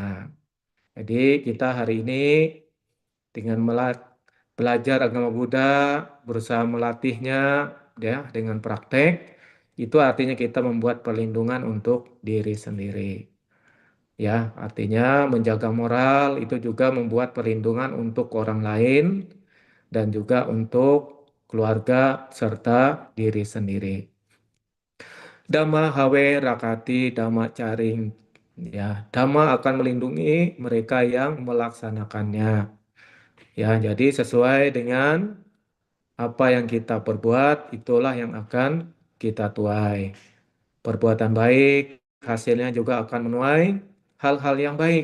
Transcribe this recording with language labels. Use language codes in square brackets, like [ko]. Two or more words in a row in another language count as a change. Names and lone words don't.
[id] Jadi kita hari ini dengan belajar agama Buddha, berusaha melatihnya ya dengan praktek, itu artinya kita membuat perlindungan untuk diri sendiri. Ya, artinya menjaga moral itu juga membuat perlindungan untuk orang lain dan juga untuk keluarga serta diri sendiri. [pi] Dhamma hawe rakati dhamma caring. [id] Ya, Dhamma akan melindungi mereka yang melaksanakannya. Ya, jadi sesuai dengan apa yang kita perbuat, itulah yang akan kita tuai. Perbuatan baik, hasilnya juga akan menuai hal-hal yang baik.